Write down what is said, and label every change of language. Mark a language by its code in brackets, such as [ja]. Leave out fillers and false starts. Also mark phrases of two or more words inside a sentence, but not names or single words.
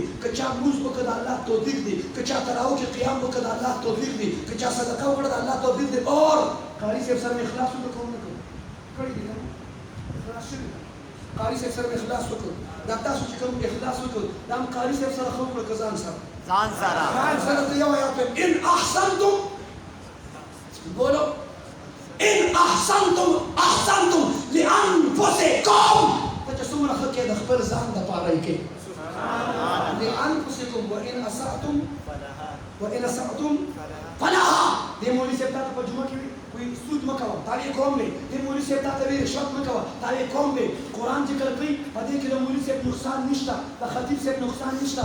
[ps] که چا لمونځ وکړه د الله توفیق دی، که چا تراو کې قیام وکړه د الله توفیق دی، که چا صدقه وکړه د الله توفیق دی. اور قاري صاحب سره مې اخلاص وکړو که ونه کړو؟ کړی دی که نه؟ اخلاص شوي قاري صاحب سره مې اخلاص وکړو. دا تاسو چې کوم اخلاص وکړو دا هم قاري صاحب سره ښه وکړو که ځان سره؟ ځان سره. ځان سره ته یو آیات وایم [ar] ان احسنتم بولو ان احسنتم احسنتم لانفسکم. [ps] ته چې څومره ښه کې د خپل ځان دپاره یې کوې. [ar] لانفسکم وان اسأتم فلها. [ps] دې مولوي صاحب تا ته په جمعه کې وایي سود مه کوه، تا یې کوم دی. دې مولوي صاحب تا ته وایي رشوت مه کوه، تا یې کوم دی. قرآن ذکر کوي په دې کې د مولوي صاحب نقصان نشته، د خطیب صاحب نقصان نشته.